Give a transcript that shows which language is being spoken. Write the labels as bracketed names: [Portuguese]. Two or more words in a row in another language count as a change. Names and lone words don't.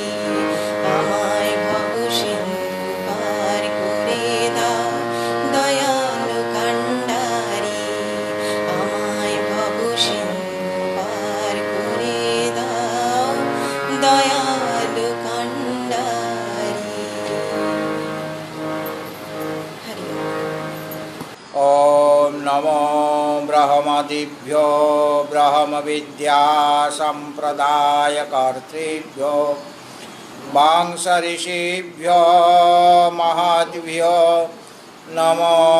[Bangla] আমায় ভব সিন্ধু পার করে দাও দয়াল কান্ডারি, আমায় ভব সিন্ধু পার করে দাও দয়াল কান্ডারি। হরি [Sanskrit] ओम नमो ब्रह्मदिभ्यो ब्रह्मविद्या संप्रदायकर्तृभ्यो वांस ऋषिभ्यो महद्भ्यो नमो